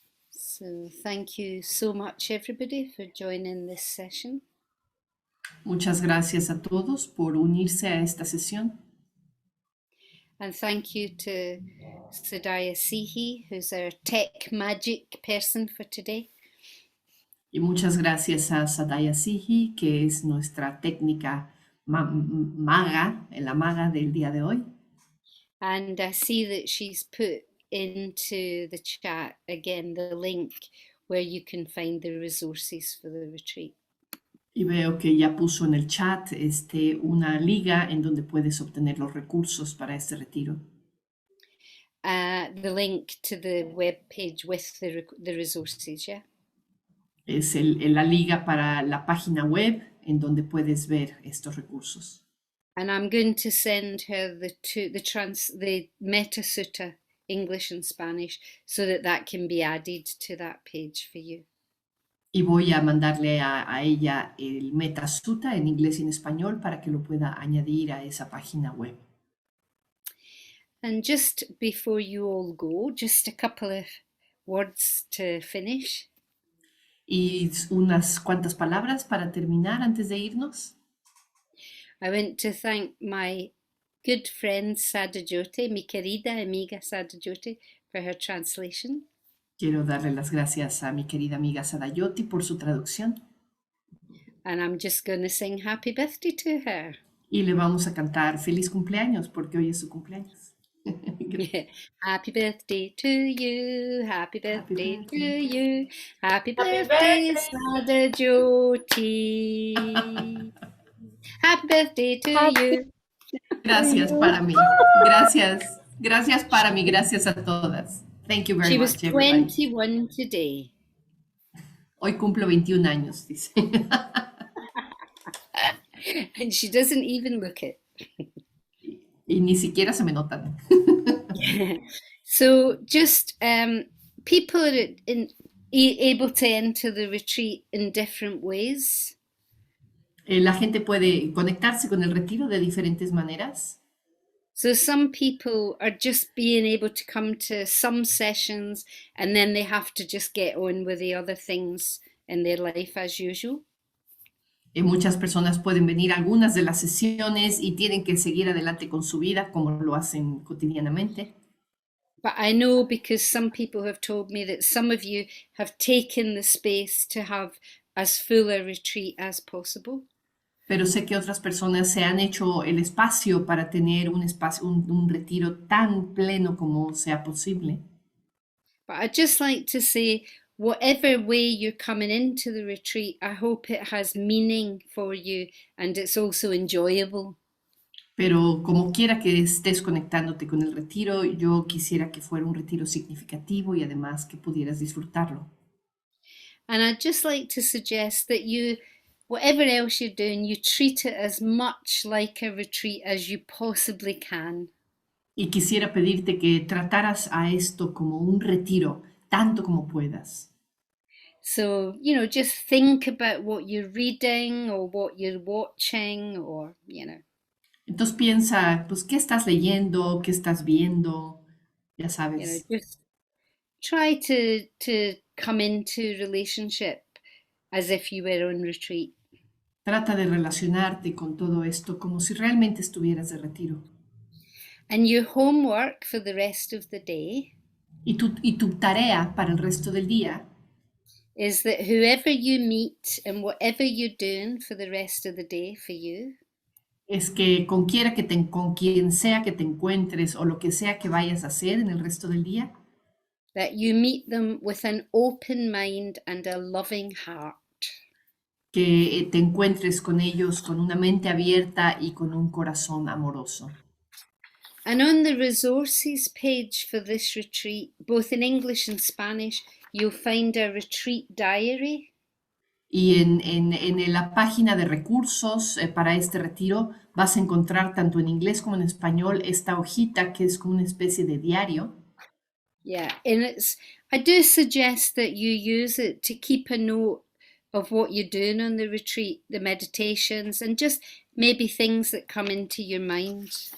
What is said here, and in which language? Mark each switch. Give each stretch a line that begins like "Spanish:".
English: So thank you so much, everybody, for joining this session.
Spanish: Muchas gracias a todos por unirse a esta sesión.
English: And thank you to Sadaya Sihi, who's our tech magic person for today.
Spanish: Y muchas gracias a Sadaya Sihi, que es nuestra técnica maga, la maga del día de hoy.
English: And I see that she's put into the chat again the link where you can find the resources for the retreat.
Spanish: Y veo que ya puso en el chat una liga en donde puedes obtener los recursos para este retiro.
English: The link to the web page with the resources, yeah?
Spanish: Es la liga para la página web en donde puedes ver estos recursos.
English: And I'm going to send her the Metta Sutta, English and Spanish, so that can be added to that page for you.
Spanish: Y voy a mandarle a ella el Metta Sutta en inglés y en español para que lo pueda añadir a esa página web.
English: And just before you all go, just a couple of words to finish.
Spanish: Y unas cuantas palabras para terminar antes de irnos.
English: I want to thank my good friend Sada Jyoti,
Spanish: mi querida amiga
English: Sada Jyoti, for her translation.
Spanish: Quiero darle las gracias a mi querida amiga Sadayoti por su traducción.
English: And I'm just going to sing happy birthday to her.
Spanish: Y le vamos a cantar feliz cumpleaños porque hoy es su cumpleaños.
English: Happy birthday to you, happy birthday to you, happy birthday, birthday. Sada Jyoti. Happy birthday to you.
Spanish: Gracias para mí. Gracias para mí. Gracias a todas.
English: Thank you very She much, was everybody. 21 today.
Spanish: Hoy cumplo 21 años, dice.
English: And she doesn't even look it.
Spanish: Y ni siquiera se me notan.
English: So just people are able to enter the retreat in different ways.
Spanish: La gente puede conectarse con el retiro de diferentes maneras.
English: So some people are just being able to come to some sessions and then they have to just get on with the other things in their life as usual.
Spanish: Muchas personas pueden venir a algunas de las sesiones y tienen que seguir adelante con su vida como lo hacen cotidianamente.
English: But I know because some people have told me that some of you have taken the space to have as full a retreat as possible.
Spanish: Pero sé que otras personas se han hecho el espacio para tener un retiro tan pleno como sea posible.
English: But I'd just like to say, whatever way you're coming into the retreat, I hope it has meaning for you and it's also enjoyable.
Spanish: Pero como quiera que estés conectándote con el retiro, yo quisiera que fuera un retiro significativo y además que pudieras disfrutarlo.
English: And I'd just like to suggest that you, whatever else you're doing, you treat it as much like a retreat as you possibly can.
Spanish: Y quisiera pedirte que trataras a esto como un retiro, tanto como puedas.
English: So, just think about what you're reading or what you're watching or,
Spanish: Entonces piensa, pues, ¿qué estás leyendo? ¿Qué estás viendo? Ya sabes.
English: just try to come into relationship as if you were on retreat.
Spanish: Trata de relacionarte con todo esto como si realmente estuvieras de retiro.
English: And your homework for the rest of the day
Spanish: Y tu tarea para el resto del día
English: is that whoever you meet and whatever you're doing for the rest of the day for you,
Spanish: es que con quien sea que te encuentres o lo que sea que vayas a hacer en el resto del día,
English: that you meet them with an open mind and a loving heart.
Spanish: que te encuentres con ellos con una mente abierta y con un corazón amoroso.
English: And on the resources page for this retreat, both in English and Spanish, you'll find a retreat diary.
Spanish: Y en la página de recursos para este retiro vas a encontrar tanto en inglés como en español esta hojita que es como una especie de diario.
English: Yeah, and I do suggest that you use it to keep a note of what you're doing on the retreat, the meditations, and just maybe things that come into your mind.